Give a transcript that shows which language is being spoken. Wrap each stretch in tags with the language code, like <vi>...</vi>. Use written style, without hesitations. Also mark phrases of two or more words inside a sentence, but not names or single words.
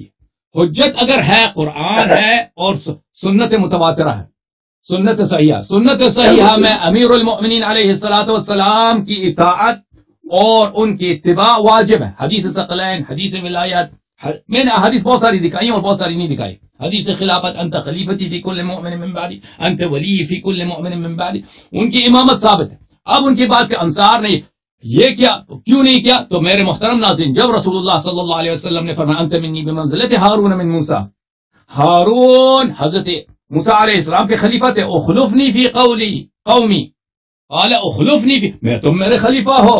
<ur>حجت اگر ہے قرآن ہے اور سنت متواترہ ہے، سنت صحیحہ، سنت صحیحہ میں امیر المؤمنین</ur> <ar>علیہ الصلوۃ والسلام</ar> <ur>کی اطاعت اور ان کی اتباع واجب ہے۔ حدیث ثقلین، حدیث ولایت، میں نے حدیث بہت ساری دکھائی اور بہت ساری نہیں دکھائی۔ حدیث خلافت،</ur> <ar>انت خلیفتی فی کل مؤمن من بعدی، انت ولی فی کل مؤمن من بعدی،</ar> <ur>ان کی امامت ثابت ہے۔ اب ان کی بات کہ انصار نے یہ کیا کیوں نہیں کیا، تو میرے محترم ناظرین، جب رسول اللہ</ur> <ar>صلی اللہ علیہ وسلم</ar> <ur>نے فرمایا</ur> <ar>انت منی بمنزلت ہارون من موسیٰ،</ar> <ur>ہارون حضرت موسیٰ</ur> <ar>علیہ السلام</ar> <ur>کے خلیفہ تھے،</ur> <ar>اخلفنی فی قومی، قال اخلفنی فی،</ar> <ur>میں تم میرے خلیفہ ہو۔</ur>